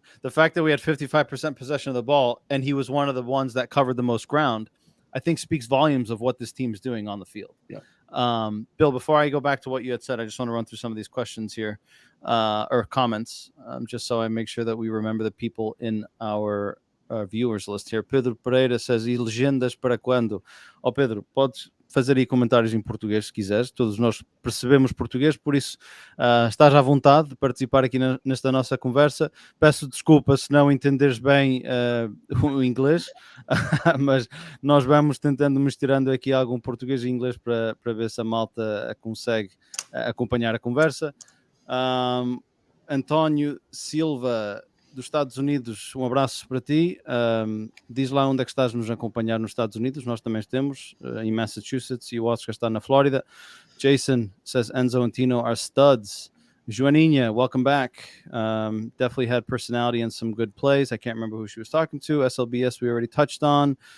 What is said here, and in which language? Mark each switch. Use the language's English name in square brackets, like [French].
[English] fact that we had 55% possession of the ball and he was one of the ones that covered the most ground, I think speaks volumes of what this team is doing on the field. Yeah. Bill, before I go back to what you had said, I just want to run through some of these questions here, or comments, just so I make sure that we remember the people in our viewers list here. [Portuguese] Pedro Pereira says, "E legendas para quando?" Oh, Pedro, podes fazer aí comentários em português se quiseres. Todos nós percebemos português, por isso estás à vontade de participar aqui nesta nossa conversa. Peço desculpa se não entenderes bem o inglês, mas nós vamos tentando misturando aqui algum português e inglês para ver se a malta consegue acompanhar a conversa. António Silva, dos Estados Unidos, um abraço para ti. Diz lá onde é que estás nos acompanhar nos Estados Unidos. Nós também estamos em Massachusetts e o Oscar está na Flórida. [English] Jason says Enzo and Tino are studs. Joaninha, welcome back. Definitely had personality and some good plays. I can't remember who she was talking to. SLBS we already touched on.